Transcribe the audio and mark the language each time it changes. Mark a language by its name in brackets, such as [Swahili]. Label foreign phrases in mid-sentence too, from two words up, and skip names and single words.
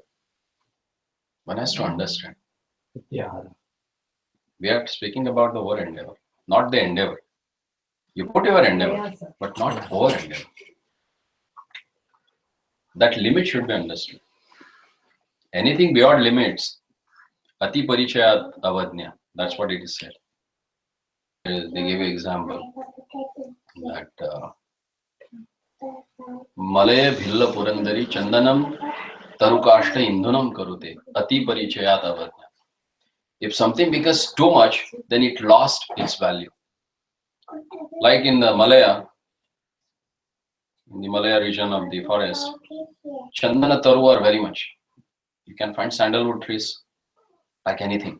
[English] One has to understand. Yeah. We are speaking about the or endeavor, not the endeavor. You put your endeavor, but not over endeavor. That limit should be understood. Anything beyond limits, [Sanskrit] अति परिचयात् अवज्ञा. [English] That's what it is said. They give you example that [Sanskrit] मलय भिल्ल पुरन्दरी चन्दनं तरुकाष्ठ इन्धनं करुते अति परिचयात् अवज्ञा. [English] If something becomes too much, then it lost its value. Like in the Malaya region of the forest, [Sanskrit] चन्दन तरु [English] are very much. You can find sandalwood trees like anything.